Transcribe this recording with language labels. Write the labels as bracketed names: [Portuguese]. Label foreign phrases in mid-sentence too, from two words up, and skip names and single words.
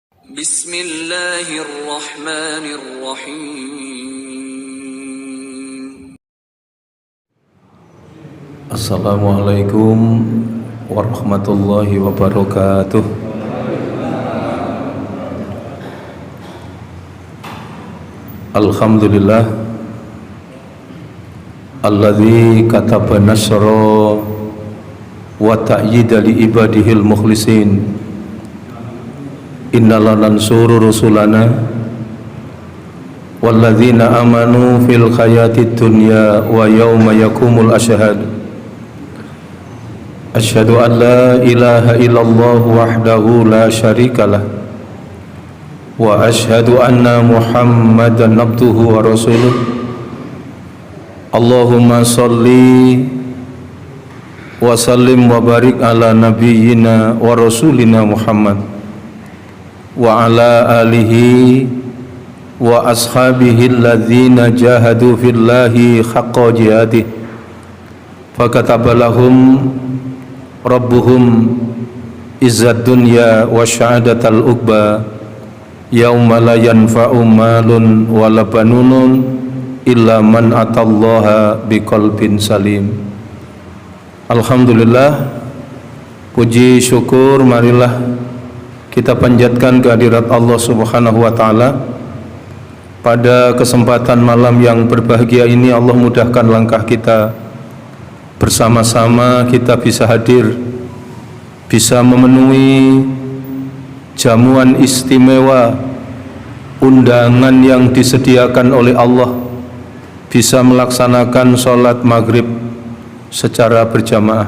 [Arabic] Bismillahirrahmanirrahim. السلام عليكم ورحمة الله وبركاته. الحمد لله الذي كتب النصر والتأييد لعباده المخلصين. إنا لننصر رسلنا والذين آمنوا في الحياة الدنيا ويوم يقوم الأشهاد. أشهد أن لا إله إلا الله وحده لا شريك له وأشهد أن محمدا عبده ورسوله. اللهم صل وسلم وبارك على نبينا ورسولنا محمد وعلى آله وأصحابه الذين جاهدوا في الله حق جهاده فكتب لهم ربهم عز الدنيا وشهادة العقبى يوم لا ينفع مال ولا بنون إلا من أتى الله بقلب سليم. [Indonesian] Alhamdulillah, puji syukur marilah kita panjatkan kehadirat [Arabic] الله سبحانه وتعالى. [Indonesian] Pada kesempatan malam yang berbahagia ini Allah mudahkan langkah kita, bersama-sama kita bisa hadir, bisa memenuhi jamuan istimewa, undangan yang disediakan oleh Allah, bisa melaksanakan sholat maghrib secara berjamaah.